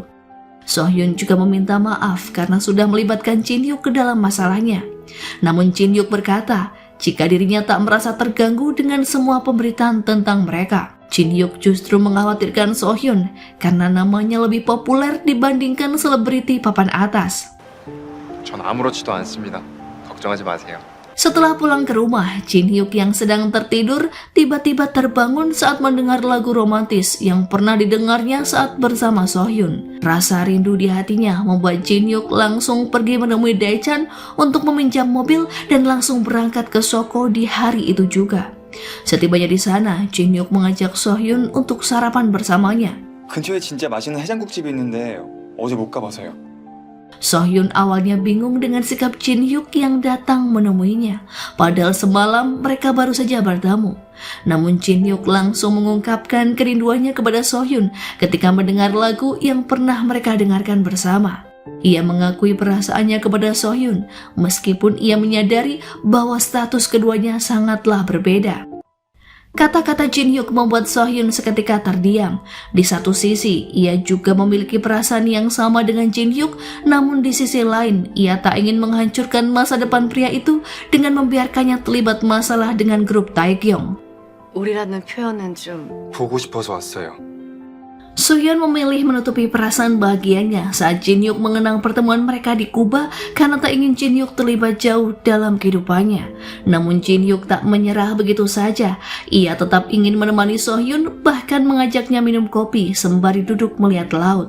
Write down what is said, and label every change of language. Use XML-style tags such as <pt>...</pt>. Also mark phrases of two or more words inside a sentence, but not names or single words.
<id>Sohyun juga meminta maaf karena sudah melibatkan Jin Hyuk ke dalam masalahnya. Namun Jin Hyuk berkata, jika dirinya tak merasa terganggu dengan semua pemberitaan tentang mereka. Jin Hyuk justru mengkhawatirkan Sohyun karena namanya lebih populer dibandingkan selebriti papan atas.</id> <ko>전 아무렇지도 않습니다. 걱정하지 마세요.</ko> <id>Setelah pulang ke rumah, Jin Hyuk yang sedang tertidur tiba-tiba terbangun saat mendengar lagu romantis yang pernah didengarnya saat bersama Sohyun. Rasa rindu di hatinya membuat Jin Hyuk langsung pergi menemui Dae-chan untuk meminjam mobil dan langsung berangkat ke Soko di hari itu juga. Setibanya di sana, Jin Hyuk mengajak Sohyun untuk sarapan bersamanya.</id> <ko>근처에 진짜 맛있는 해장국집이 있는데 어제 못 가봐서요.</ko> <id>Sohyun awalnya bingung dengan sikap Jin Hyuk yang datang menemuinya, padahal semalam mereka baru saja bertemu. Namun Jin Hyuk langsung mengungkapkan kerinduannya kepada Sohyun ketika mendengar lagu yang pernah mereka dengarkan bersama. Ia mengakui perasaannya kepada Sohyun, meskipun ia menyadari bahwa status keduanya sangatlah berbeda. Kata-kata Jin Hyuk membuat Sohyun seketika terdiam. Di satu sisi, ia juga memiliki perasaan yang sama dengan Jin Hyuk, namun di sisi lain, ia tak ingin menghancurkan masa depan pria itu dengan membiarkannya terlibat masalah dengan grup Taegyeong.</id> <ko>우리라는 표현은 좀 보고 싶어서 왔어요.</ko> <id>Sohyun memilih menutupi perasaan bahagianya saat Jin Hyuk mengenang pertemuan mereka di Kuba karena tak ingin Jin Hyuk terlibat jauh dalam kehidupannya. Namun Jin Hyuk tak menyerah begitu saja. Ia tetap ingin menemani Sohyun, bahkan mengajaknya minum kopi sembari duduk melihat laut.</id>